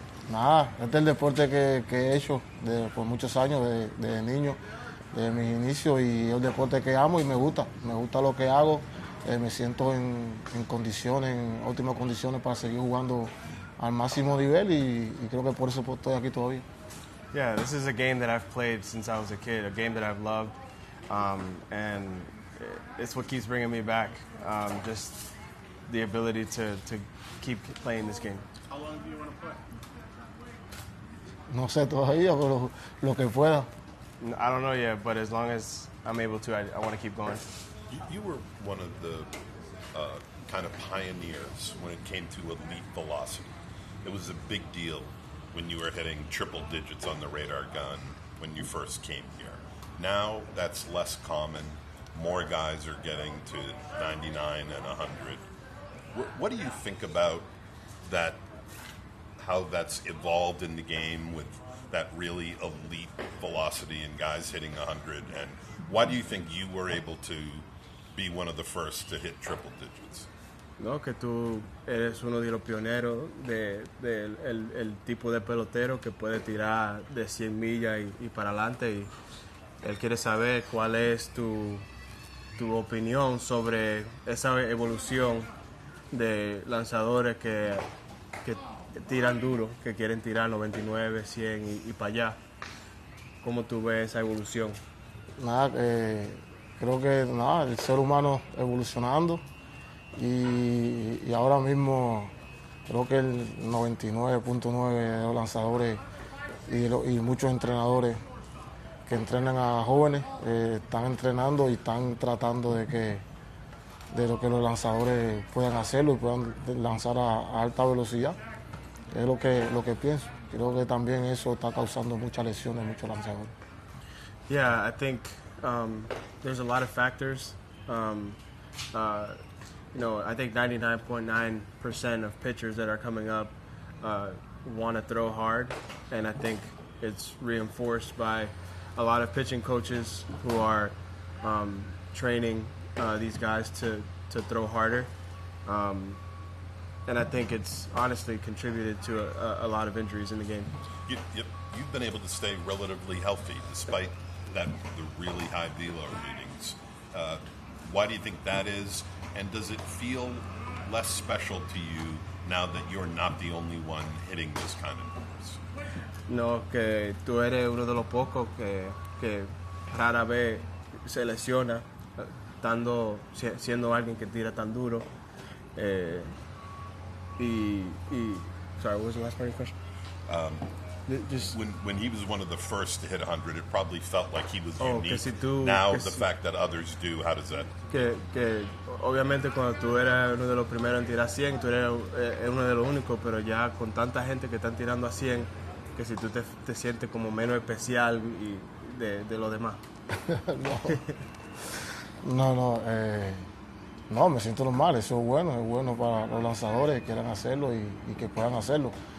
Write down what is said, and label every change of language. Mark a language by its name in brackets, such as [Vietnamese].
[Spanish] Nada, este es el deporte que he hecho por muchos años, de niño, de mis inicios, y es el deporte que amo y me gusta lo que hago. Me siento en condiciones, en óptimas condiciones para seguir jugando al máximo nivel y creo que por eso estoy aquí todavía. [English] Yeah, this is a game that I've played since I was a kid, a game that I've loved, and it's what keeps bringing me back, just the ability to keep playing this game. How long do you want to play? [Spanish] No sé todavía, pero lo que pueda. [English] I don't know yet, but as long as I'm able to, I want to keep going. You were one of the kind of pioneers when it came to elite velocity. It was a big deal when you were hitting triple digits on the radar gun when you first came here. Now that's less common. More guys are getting to 99 and 100. What do you think about that, how that's evolved in the game with that really elite velocity and guys hitting 100? And why do you think you were able to be one of the first to hit triple digits? [Spanish] No, que tú eres uno de los pioneros el tipo de pelotero que puede tirar de 100 millas y para adelante, y él quiere saber cuál es tu tu opinión sobre esa evolución de lanzadores que tiran duro, que quieren tirar 99, 100 y para allá. ¿Cómo tú ves esa evolución? Nada, creo que nada, el ser humano evolucionando y ahora mismo creo que el 99.9 de los lanzadores y muchos entrenadores que entrenan a jóvenes están entrenando y están tratando de lo que los lanzadores puedan hacerlo y puedan lanzar a alta velocidad. Es lo que pienso. Creo que también eso está causando muchas lesiones a muchos lanzadores. [English] Yeah, I think there's a lot of factors. I think 99.9% of pitchers that are coming up want to throw hard, and I think it's reinforced by a lot of pitching coaches who are training these guys to throw harder. And I think it's honestly contributed to a lot of injuries in the game. You've been able to stay relatively healthy despite the really high velo readings. Why do you think that is? And does it feel less special to you now that you're not the only one hitting this kind of numbers? [Spanish] No, que tú eres uno de los pocos que rara vez se lesiona siendo alguien que tira tan duro. [English] Sorry, what was the last part of your question? When he was one of the first to hit 100, it probably felt like he was unique. Fact that others do, how does that? [Spanish] Que obviamente cuando tú eras uno de los primeros en tirar 100, tú eres uno de los únicos, pero ya con tanta gente que están tirando a 100, que si tú te sientes como menos especial de los demás. No, me siento normal, eso es bueno para los lanzadores que quieran hacerlo y que puedan hacerlo.